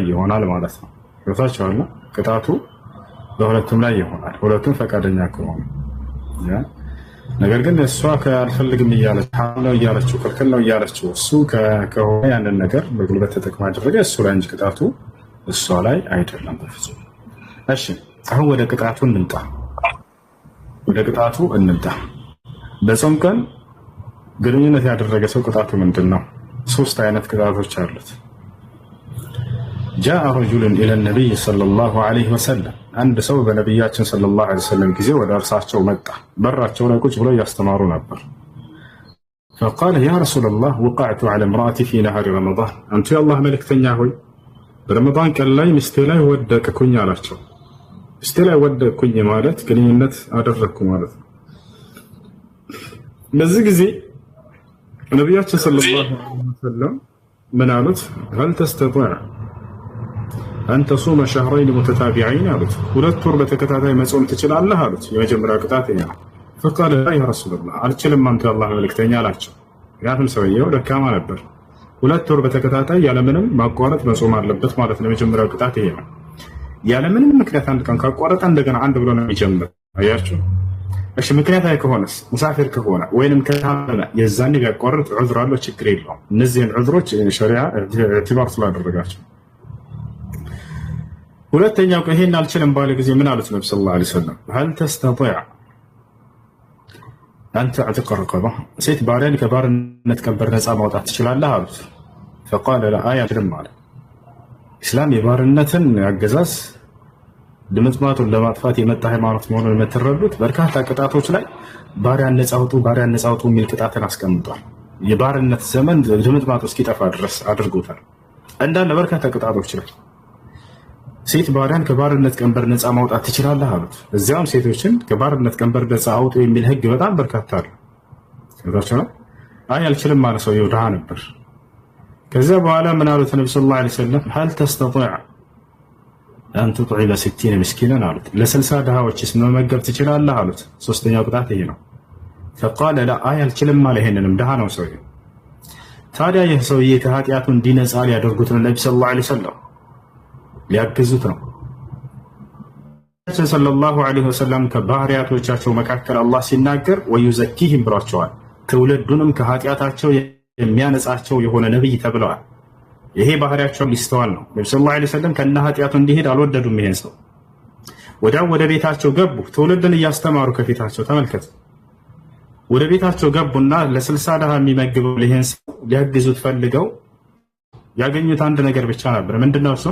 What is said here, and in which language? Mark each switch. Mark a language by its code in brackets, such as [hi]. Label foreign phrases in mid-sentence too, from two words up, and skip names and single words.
[am] ይሆናል ማለት ነው። ወታቻው ቅጣቱ በሁለቱም ላይ ይሆናል፣ ሁለቱም ፈቃደኛ ከሆነ። ነገር ግን እሷ ካልፈልግም እያለች ነው እያለችው ክልክል ነው እያለችው እሱ ከሆነ ያንን ነገር በጉልበት ተጠቅማ ያደረገ እሱ ላይ እንጂ ቅጣቱ እሷ ላይ አይደለም በፍጹም። እሺ አሁን ወደ ቅጣቱ እንምጣ። በጾም ቀን ግንኙነት ያደረገ ሰው ቅጣቱ ምንድን ነው? ሶስት አይነት ቅጣቶች አሉት። [ar] جاء رجل إلى النبي صلى الله عليه وسلم [am] አንድ ሰው በነብያችን ሰለላሁ [ar] عليه وسلم [am] ጊዜ ወደ እርሳቸው መጣ። በራቸው ላይ ቁጭ ብለው ያስተማሩ ነበር። [ar] فقال يا رسول الله وقعت على امرأتي في نهار رمضان [am] አንተ የአላህ መልእክተኛ ሆይ በረመዳን ቀን ላይ ሚስቴ ላይ ወደቅኩኝ አላቸው። ሚስቴ ላይ ወደቅኩኝ ማለት ግንኙነት አደረግኩ ማለት ነው። በዚህ ጊዜ ነብያችን [ar] صلى الله عليه وسلم [am] ምን አሉት? [ar] هل تستطيع أن تصوم شهرين متتابعين [am] አሉት። ሁለት ወር በተከታታይ መጾም ትችላለህ አሉት። የመጀመሪያው ቅጣት ይሄ ነው። [ar] فقال لا يا رسول الله [am] አልችልም አንተ የአላህ መልእክተኛ አላቸው። ምክንያቱም ሰውየው ደካማ ነበር። ሁለት ወር በተከታታይ ያለምንም ማቋረጥ መጾም አለበት ማለት ነው። የመጀመሪያው ቅጣት ይሄ ነው። ያለምንም ምክንያት አንድ ቀን ካቋረጠ እንደገና አንድ ብሎ ነው የሚጀምር። አያችሁ? እሺ ምክንያታዊ ከሆነስ ሙሳፊር ከሆነ ወይንም ከታመመ የዛኔ ቢያቋርጥ ዑዝር አለው፣ ችግር የለውም። እነዚህን ዑዝሮች ሸሪዓ ኢዕቲባር ስላደረጋቸው። ሁለተኛው ይሄን አልችልም ባለ ጊዜ ምን አሉት ነብዩ [ar] صلى الله عليه وسلم? هل تستطيع أن تعتق رقبة [am] ሴት ባሪያን ከባርነት ቀንበር ነፃ ማውጣት ትችላለህ አሉት። [ar] فقال لا [am] አልችልም አለ። ኢስላም የባርነትን አገዛዝ ድምጥማቱን ለማጥፋት የመጣ ሃይማኖት መሆኑን የምትረዱት በርካታ ቅጣቶች ላይ ባሪያን ነፃ አውጡ የሚል ቅጣትን አስቀምጧል። የባርነት ዘመን ድምጥማቱ እስኪጠፋ ድረስ አድርጎታል። እንዳለ በርካታ ቅጣቶች ላይ ሴት ባሪያን ከባርነት ቀንበር ነፃ ማውጣት ትችላለህ አሉት። እዚያም ሴቶችን ከባርነት ቀንበር ነፃ አውጡ የሚል ህግ በጣም በርካታ አለ። ስለዚህ አልችልም ማለት ሰው ይወዳ ነበር። ከዛ በኋላ ምን አሉት ነብዩ [ar] صلى الله عليه وسلم? هل تستطيع أن تطعم 60 مسكينا [am] አሉት። ለ60 ድሃዎችስ መመገብ ትችላለህ አሉት። ሶስተኛው ቅጣት ይሄ ነው። [ar] فقال لا [am] አልችልም ማለት ይሄንንም ድሃ ነው ሰውዬው። ታዲያ ይህ ሰውዬ ከኃጢአቱ እንዲነጻ ሊያደርጉት ነው ነብዩ [ar] صلى الله عليه وسلم [am] ሊያግዙት ነው። [ar] صلى الله عليه وسلم [am] ከባህሪያቶቻቸው መካከል አላህ ሲናገር ወዩዘኪሂም ብሏቸዋል። ትውልዱንም ከኃጢአታቸው የሚያነጻቸው የሆነ ነብይ ተብለዋል። ይሄ ባህሪያቸው ሊስተዋል ነው። ነብዩ [ar] صلى الله عليه وسلم [am] ከነ ኃጢአቱ እንዲሄድ አልወደዱም። ይሄን ሰው ወደ ቤታቸው ገቡ። ትውልድን እያስተማሩ ከፊታቸው ተመልከቱ። ወደ ቤታቸው ገቡና ለ60 ድሃ የሚመግበው ይሄን ሰው ሊያግዙት ፈልገው ያገኙት አንድ ነገር ብቻ ነበር። ምንድነው እሱ?